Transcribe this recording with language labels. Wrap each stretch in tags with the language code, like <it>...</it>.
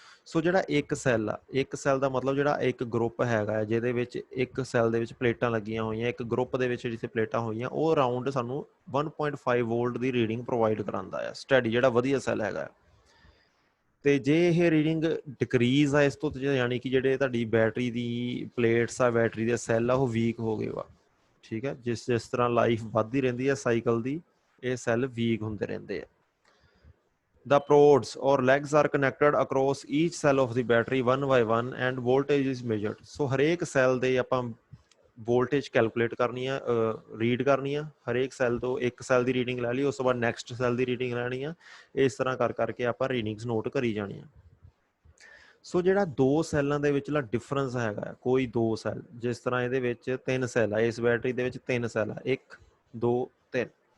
<pa>ਸੋ ਜਿਹੜਾ ਇੱਕ ਸੈੱਲ ਆ, ਇੱਕ ਸੈੱਲ ਦਾ ਮਤਲਬ ਜਿਹੜਾ ਇੱਕ ਗਰੁੱਪ ਹੈਗਾ ਜਿਹਦੇ ਵਿੱਚ ਇੱਕ ਸੈੱਲ ਦੇ ਵਿੱਚ ਪਲੇਟਾਂ ਲੱਗੀਆਂ ਹੋਈਆਂ, ਇੱਕ ਗਰੁੱਪ ਦੇ ਵਿੱਚ ਜਿੱਥੇ ਪਲੇਟਾਂ ਹੋਈਆਂ, ਉਹ ਅਰਾਊਂਡ ਸਾਨੂੰ 1.5 ਵੋਲਟ ਦੀ ਰੀਡਿੰਗ ਪ੍ਰੋਵਾਈਡ ਕਰਾਉਂਦਾ ਆ ਸਟੱਡੀ, ਜਿਹੜਾ ਵਧੀਆ ਸੈੱਲ ਹੈਗਾ। ਤੇ ਜੇ ਇਹ ਰੀਡਿੰਗ ਡਿਕਰੀਜ਼ ਆ ਇਸ ਤੋਂ, ਯਾਨੀ ਕਿ ਜਿਹੜੇ ਤੁਹਾਡੀ ਬੈਟਰੀ ਦੀ ਪਲੇਟਸ ਆ, ਬੈਟਰੀ ਦੇ ਸੈੱਲ ਆ, ਉਹ ਵੀਕ ਹੋ ਗਏ ਵਾ। ਠੀਕ ਹੈ, ਜਿਸ ਤਰ੍ਹਾਂ ਲਾਈਫ ਵੱਧਦੀ ਰਹਿੰਦੀ ਹੈ ਸਾਈਕਲ ਦੀ, ਇਹ ਸੈੱਲ ਵੀਕ ਹੁੰਦੇ ਰਹਿੰਦੇ ਆ।</pa> <en>The prods or legs are connected across each cell of the battery one by one and voltage is measured.</en> <pa>So ਹਰੇਕ ਸੈੱਲ ਦੇ ਆਪਾਂ ਵੋਲਟੇਜ ਕੈਲਕੂਲੇਟ ਕਰਨੀ ਆ, ਰੀਡ ਕਰਨੀ ਆ। ਹਰੇਕ ਸੈੱਲ ਤੋਂ ਇੱਕ ਸੈੱਲ ਦੀ ਰੀਡਿੰਗ ਲੈ ਲਈ, ਉਸ ਤੋਂ ਬਾਅਦ ਨੈਕਸਟ ਸੈੱਲ ਦੀ ਰੀਡਿੰਗ ਲੈਣੀ ਆ। ਇਸ ਤਰ੍ਹਾਂ ਕਰ ਕਰਕੇ ਆਪਾਂ ਰੀਡਿੰਗਸ ਨੋਟ ਕਰੀ ਜਾਣੀਆਂ। ਸੋ ਜਿਹੜਾ ਦੋ ਸੈੱਲਾਂ ਦੇ ਵਿਚਲਾ ਡਿਫਰੈਂਸ ਹੈਗਾ, ਕੋਈ ਦੋ ਸੈੱਲ, ਜਿਸ ਤਰ੍ਹਾਂ ਇਹਦੇ ਵਿੱਚ 3 ਸੈੱਲ ਆ, ਇਸ ਬੈਟਰੀ ਦੇ ਵਿੱਚ 3 ਸੈੱਲ ਆ, 1 2 3।</pa>